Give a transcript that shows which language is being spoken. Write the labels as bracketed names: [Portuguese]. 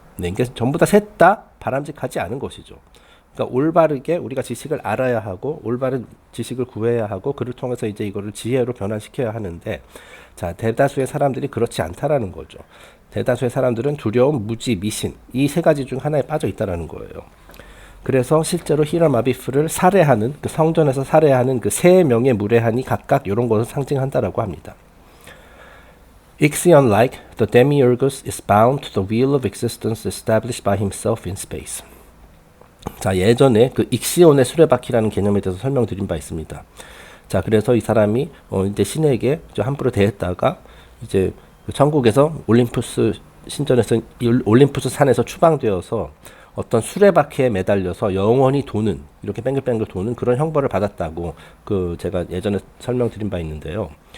[Korean] 네, 이게 전부 다 셋 다 바람직하지 않은 것이죠. 그러니까 올바르게 우리가 지식을 알아야 하고 올바른 지식을 구해야 하고 그를 통해서 이제 이거를 지혜로 변환시켜야 하는데, 자, 대다수의 사람들이 그렇지 않다라는 거죠. 대다수의 사람들은 두려움, 무지, 미신 이 세 가지 중 하나에 빠져 있다라는 거예요. 그래서 실제로 히람 아비프를 살해하는 그 성전에서 살해하는 그 세 명의 무례한이 각각 이런 것을 상징한다라고 합니다. [English] Ixion like the demiurgus is bound to the wheel of existence established by himself in space. [Korean] 자, 예전에 그 익시온의 수레바퀴라는 개념에 대해서 설명드린 바 있습니다. 자, 그래서 이 사람이 이제 신에게 함부로 대했다가 이제 그 천국에서 올림푸스 신전에서 올림푸스 산에서 추방되어서 어떤 수레바퀴에 매달려서 영원히 도는, 이렇게 뱅글뱅글 도는 그런 형벌을 받았다고 그 제가 예전에 설명드린 바 있는데요.